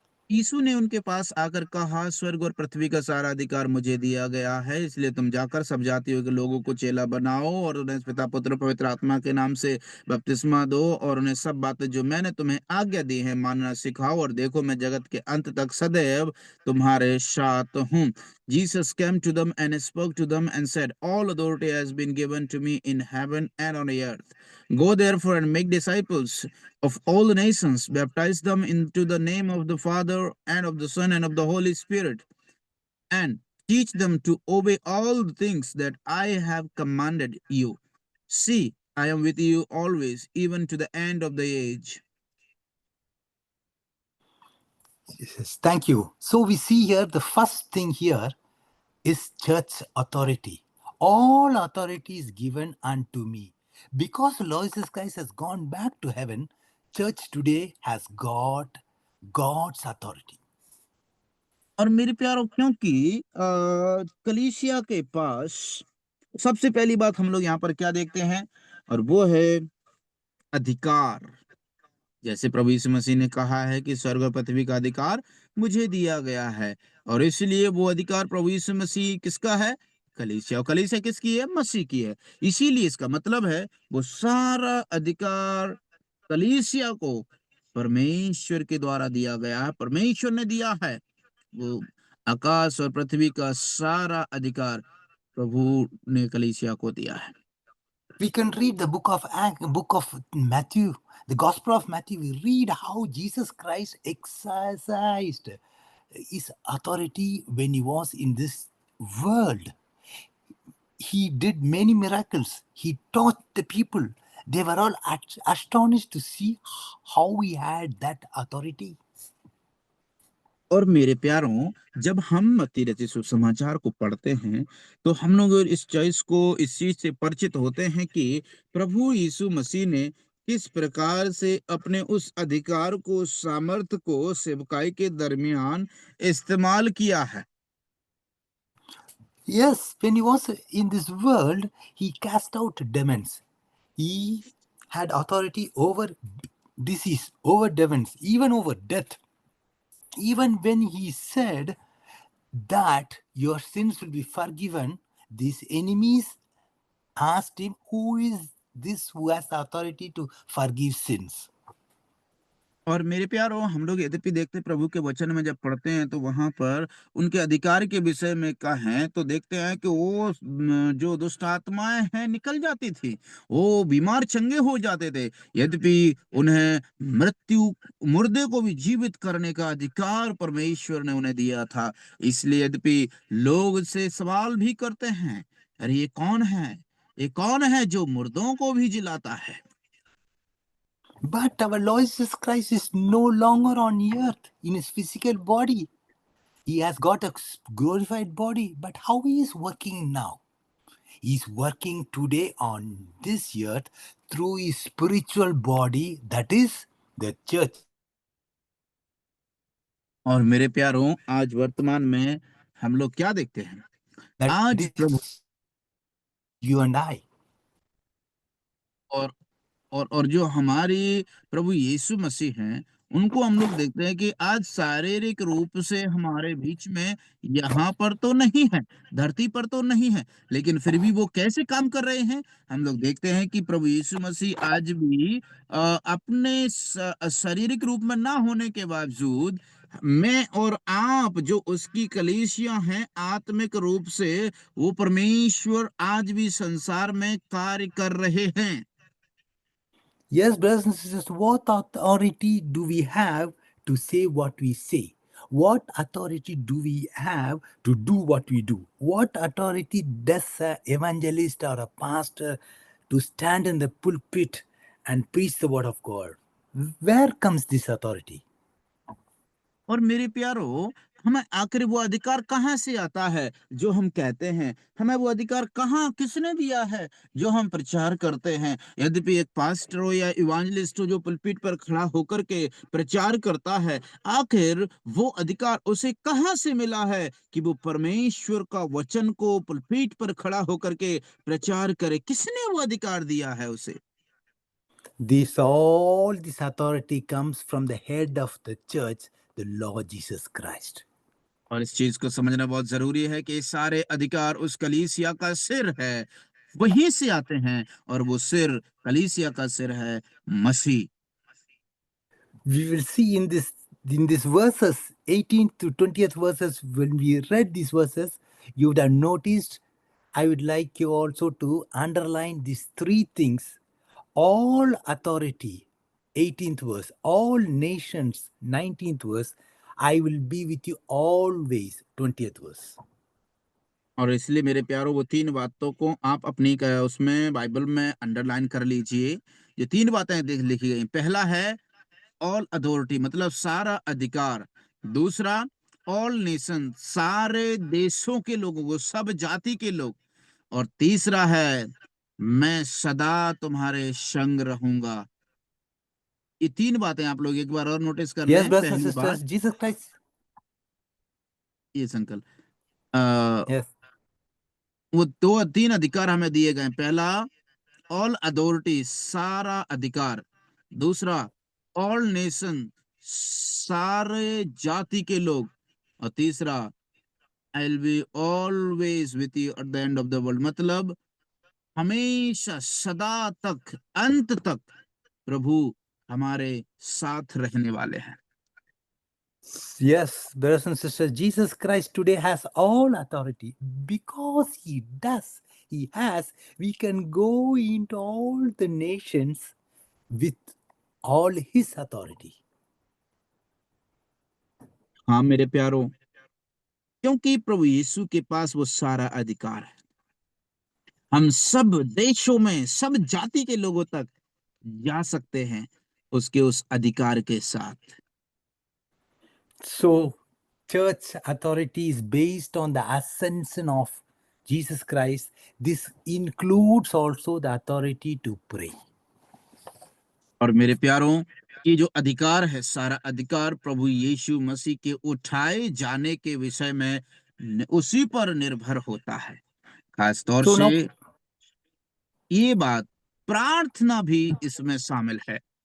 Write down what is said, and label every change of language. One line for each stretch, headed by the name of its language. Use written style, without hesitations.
Hindi: यीशु ने उनके पास आकर कहा, स्वर्ग और पृथ्वी का सारा अधिकार मुझे दिया गया है, इसलिए तुम जाकर सब जातियों के लोगों को चेला बनाओ और उन्हें पिता पुत्र पवित्र आत्मा के नाम से बपतिस्मा दो और उन्हें सब बातें जो मैंने तुम्हें आज्ञा दी है मानना सिखाओ, और देखो मैं जगत के अंत तक सदैव तुम्हारे साथ हूँ।
English: Jesus came to them and spoke to them and said, all authority has been given to me in heaven and on the earth. Go therefore and make disciples of all the nations, baptize them into the name of the Father and of the Son and of the Holy Spirit, and teach them to obey all the things that I have commanded you. See, I am with you always, even to the end of the age. Yes, thank you. So we see here the first thing here is church authority. All authority is given unto me. Because Lord Jesus Christ has gone back to heaven, church today has got God's authority.
Hindi: और मेरे प्यारों, क्योंकि कलीसिया के पास सबसे पहली बात हम लोग यहाँ पर क्या देखते हैं, और वो है अधिकार। जैसे प्रभु यीशु मसीह ने कहा है कि स्वर्ग और पृथ्वी का अधिकार मुझे दिया गया है, और इसलिए वो अधिकार प्रभु यीशु मसीह किसका है? कलीसिया। और कलीसिया किसकी है? मसीह की है। इसीलिए इसका मतलब है वो सारा अधिकार कलीसिया को परमेश्वर के द्वारा दिया गया है, परमेश्वर ने दिया है। वो आकाश और पृथ्वी का सारा अधिकार प्रभु ने कलीसिया को दिया है।
English: We can read the book of Matthew, the Gospel of Matthew. We read how Jesus Christ exercised his authority when he was in this world. He did many miracles. He taught the people. They were all astonished to see how he had that authority.
Hindi: और मेरे प्यारों, जब हम मत्ती रचित सुसमाचार को पढ़ते हैं तो हम लोग इस चीज से परिचित होते हैं कि प्रभु यीशु मसीह ने किस प्रकार से अपने उस अधिकार को, सामर्थ को सेवकाई के दरमियान इस्तेमाल किया है।
English: Yes, when he was in this world, he cast out demons. He had authority over disease, over demons, even over death. Even when he said that your sins will be forgiven, these enemies asked him, who is this who has the authority to forgive sins?
Hindi: और मेरे प्यारों, हम लोग यद्यपि देखते हैं प्रभु के वचन में जब पढ़ते हैं तो वहां पर उनके अधिकार के विषय में कहें तो देखते हैं कि वो जो दुष्ट आत्माएं हैं निकल जाती थी, वो बीमार चंगे हो जाते थे। यद्यपि उन्हें मुर्दे को भी जीवित करने का अधिकार परमेश्वर ने उन्हें दिया था। इसलिए यद्यपि लोग से सवाल भी करते हैं, अरे ये कौन है, ये कौन है जो मुर्दों को भी जिलाता है?
English: But our Lord Jesus Christ is no longer on earth in his physical body. He has got a glorified body. But how he is working now? He is working today on this earth through his spiritual body, that is the church.
Hindi: और मेरे प्यारों, आज वर्तमान में हम लोग क्या देखते हैं?
English: That
Hindi: आज प्रभु
English: is you and I.
Hindi: और और जो हमारी प्रभु यीशु मसीह हैं, उनको हम लोग देखते हैं कि आज शारीरिक रूप से हमारे बीच में यहाँ पर तो नहीं है, धरती पर तो नहीं है, लेकिन फिर भी वो कैसे काम कर रहे हैं? हम लोग देखते हैं कि प्रभु यीशु मसीह आज भी अपने शारीरिक रूप में ना होने के बावजूद मैं और आप जो उसकी कलीसिया हैं, आत्मिक रूप से वो परमेश्वर आज भी संसार में कार्य कर रहे हैं।
English: Yes, brothers and sisters, what authority do we have to say what we say? What authority do we have to do what we do? What authority does an evangelist or a pastor to stand in the pulpit and preach the word of God? Where comes this authority?
Hindi: और मेरे प्यारो, हमें आखिर वो अधिकार कहाँ से आता है जो हम कहते हैं? हमें वो अधिकार कहाँ किसने दिया है जो हम प्रचार करते हैं? यद्यपि एक पास्टर हो या इवांजलिस्ट हो जो पुलपिट पर खड़ा होकर के प्रचार करता है, आखिर वो अधिकार उसे कहाँ से मिला है कि वो परमेश्वर का वचन को पुलपिट पर खड़ा होकर के प्रचार करे? किसने वो अधिकार दिया है उसे?
English: All this authority comes from the head of the church, the Lord Jesus Christ.
Hindi: और इस चीज को समझना बहुत जरूरी है कि ये सारे अधिकार उस कलीसिया का सिर है, वहीं से आते हैं, और वो सिर कलीसिया का सिर है मसीह।
English: We will see in this verses 18th to 20th verses. When we read these verses, you would have noticed, I would like you also to underline these three things: all authority, 18th verse; all nations, 19th verse; I will be with you always, 20th verse.
Hindi: और इसलिए मेरे प्यारो, वो तीन बातों को आप अपनी उसमें बाइबल में अंडरलाइन कर लीजिए। ये तीन बातें देख लिखी गई। पहला है
English: all authority,
Hindi: मतलब सारा अधिकार। दूसरा,
English: all nation,
Hindi: सारे देशों के लोगों को, सब जाति के लोग। और तीसरा है, मैं सदा तुम्हारे संग रहूंगा। ये तीन बातें आप लोग एक बार और नोटिस कर
English: Yes,
Hindi: लें।
English: brothers and
Hindi: पहली बात,
English: sisters, Jesus Christ.
Hindi: ये संकल्प, अ,
English: Yes.
Hindi: वो दो तीन अधिकार हमें दिए गए हैं। पहला,
English: all authority,
Hindi: सारा अधिकार। दूसरा,
English: all nation,
Hindi: सारे जाति के लोग। और तीसरा,
English: I will be always with you at the end of the world,
Hindi: मतलब हमेशा, सदा तक, अंत तक प्रभु हमारे साथ रहने वाले हैं।
English: Yes, brothers and sisters, Jesus Christ today has all authority. Because He does, He has, we can go into all the nations with all His authority.
Hindi: हाँ मेरे प्यारो, क्योंकि प्रभु यीशु के पास वो सारा अधिकार है। हम सब देशों में, सब जाति के लोगों तक जा सकते हैं उसके उस अधिकार के साथ।
English: So, church authority is based on the ascension of Jesus Christ. This includes also the authority to pray.
Hindi: और मेरे प्यारों, ये जो अधिकार है, सारा अधिकार प्रभु यीशु मसीह के उठाए जाने के विषय में उसी पर निर्भर होता है। खास तौर
English: So
Hindi: से
English: now,
Hindi: ये बात, प्रार्थना भी इसमें शामिल है।